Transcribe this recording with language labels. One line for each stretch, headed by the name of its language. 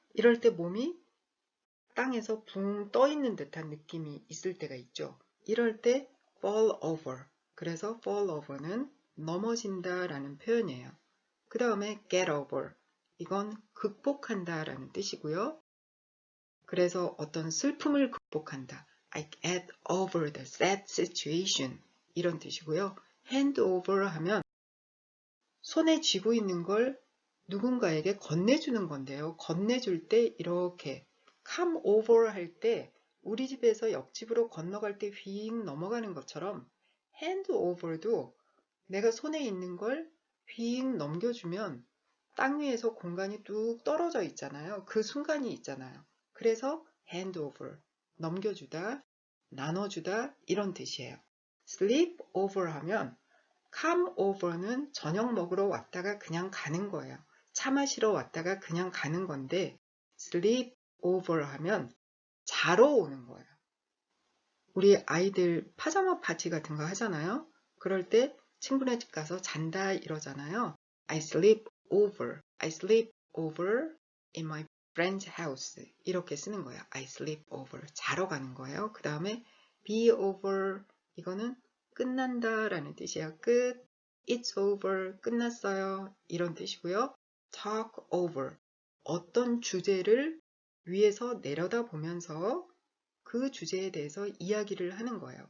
Korean: 이럴 때 몸이 땅에서 붕 떠 있는 듯한 느낌이 있을 때가 있죠. 이럴 때 fall over. 그래서 fall over는 넘어진다 라는 표현이에요. 그 다음에 get over. 이건 극복한다 라는 뜻이고요. 그래서 어떤 슬픔을 극복한다.
English: I get over the sad situation.
Korean: 이런 뜻이고요. hand over 하면 손에 쥐고 있는 걸 누군가에게 건네주는 건데요. 건네줄 때 이렇게 come over 할 때 우리 집에서 옆집으로 건너갈 때 휙 넘어가는 것처럼 hand over도 내가 손에 있는 걸 휙 넘겨주면 땅 위에서 공간이 뚝 떨어져 있잖아요. 그 순간이 있잖아요. 그래서 hand over, 넘겨주다, 나눠주다 이런 뜻이에요. sleep over 하면 come over는 저녁 먹으러 왔다가 그냥 가는 거예요. 차 마시러 왔다가 그냥 가는 건데 sleep over 하면 자러 오는 거예요. 우리 아이들 파자마 파티 같은 거 하잖아요. 그럴 때 친구네 집 가서 잔다 이러잖아요.
English: I sleep over. I sleep over in my friend's house.
Korean: 이렇게 쓰는 거예요.
English: I sleep over.
Korean: 자러 가는 거예요. 그 다음에 be over. 이거는 끝난다 라는 뜻이에요. 끝.
English: It's over.
Korean: 끝났어요. 이런 뜻이고요.
English: talk over.
Korean: 어떤 주제를 위에서 내려다 보면서 그 주제에 대해서 이야기를 하는 거예요.